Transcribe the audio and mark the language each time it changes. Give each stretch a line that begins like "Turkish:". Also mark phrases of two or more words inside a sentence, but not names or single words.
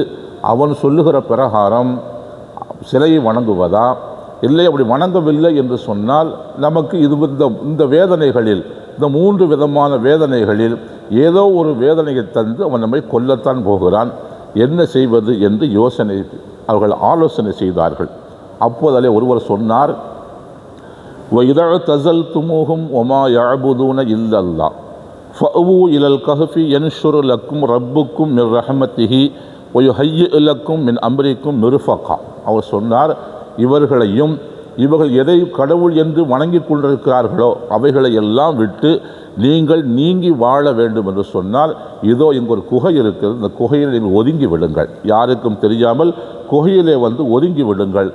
Tamil: அவன் சொல்லுகிற பிரகாரம் சிலையை வணங்குவதா, இல்லை அப்படி வணங்கவில்லை என்று சொன்னால் நமக்கு இந்த வேதனைகளில், இந்த 3 விதமான வேதனைகளில் ஏதோ ஒரு வேதனையை தந்து அவன் நம்மை கொல்லத்தான் போகிறான், என்ன செய்வது என்று அவர்கள் ஆலோசனை செய்தார்கள். அப்போதே ஒருவர் சொன்னார்,
Arabic: وَإِذَا اعْتَزَلْتُمُوهُمْ وَمَا يَعْبُدُونَ إِلَّا اللَّهَ فَأْوُوا إِلَى الْكَهْفِ يَنشُرْ لَكُمْ رَبُّكُمْ مِنْ رَحْمَتِهِ وَيُهَيِّئْ لَكُمْ مِنْ أَمْرِكُمْ مِرْفَقًا.
Tamil: அவர் சொன்னார், இவர்களையும் இவர்கள் எதை கடவுள் என்று வணங்கி கொண்டிருக்கிறார்களோ அவைகளை எல்லாம் விட்டு நீங்கள் நீங்கி வாழ வேண்டும் என்று சொன்னால், இதோ இங்கு ஒரு குகை இருக்கிறது, இந்த குகையில் நீங்கள் ஒதுங்கி விடுங்கள், யாருக்கும் தெரியாமல் குகையிலே வந்து ஒதுங்கி விடுங்கள்.